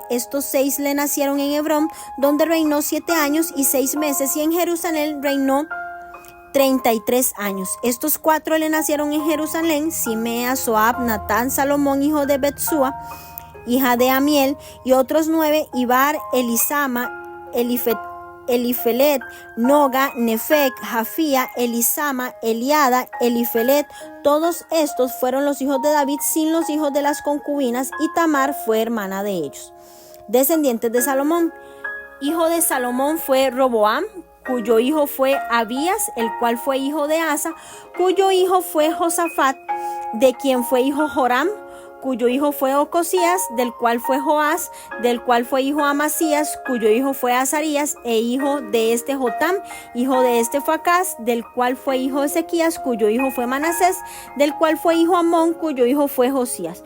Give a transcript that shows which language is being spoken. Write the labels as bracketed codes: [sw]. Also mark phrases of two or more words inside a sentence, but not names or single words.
[es] Estos 6 le nacieron en Hebrón, donde reinó 7 años y 6 meses, y en Jerusalén reinó 33 años. Estos 4 le nacieron en Jerusalén: Simea, Soab, Natán, Salomón, hijo de Betsúa, hija de Amiel, y otros 9, Ibar, Elisama, Elifelet, Noga, Nefec, Jafía, Elisama, Eliada, Elifelet. Todos estos fueron los hijos de David sin los hijos de las concubinas, y Tamar fue hermana de ellos. Descendientes de Salomón. Hijo de Salomón fue Roboam, cuyo hijo fue Abías, el cual fue hijo de Asa, cuyo hijo fue Josafat, de quien fue hijo Joram, cuyo hijo fue Ocosías, del cual fue Joás, del cual fue hijo Amasías, cuyo hijo fue Azarías, e hijo de este Jotam, hijo de este fue Acaz, del cual fue hijo Ezequías, cuyo hijo fue Manasés, del cual fue hijo Amón, cuyo hijo fue Josías.